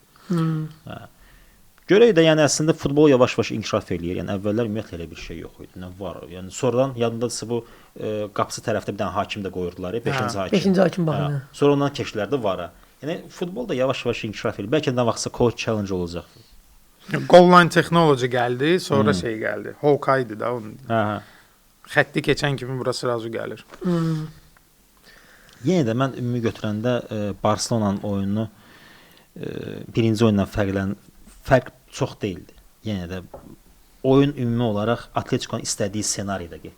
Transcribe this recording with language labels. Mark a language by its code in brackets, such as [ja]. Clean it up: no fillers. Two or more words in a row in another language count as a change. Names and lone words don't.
[az] Hə. Görək də, yəni əslində futbol yavaş-yavaş inkişaf eləyir. Yəni əvvəllər ümumiyyətlə elə bir şey yox idi. Nə var? Yəni sonradan yadındadırsa bu qapısı tərəfdə bir dənə hakim də qoyurdular, 5-ci hakim. 5-ci hakim baxın. Hə. Sonra ondan keçdilər də vara. Yəni futbol da yavaş-yavaş inkişaf eləyir. Bəlkə də vaxtsa [en] coach challenge [az] olacaq. [en] goal line technology [az] gəldi, sonra şey gəldi. Hawkeye-dir da onun. Hə, hə. Xətti keçən kimi burası razı gəlir. Yenə də mən ümumi götürəndə Barselonanın oyununu birinci oyundan fərq çox deyildi. Yenə də oyun ümumi olaraq Atletico'nun istədiyi ssenariydə getdi.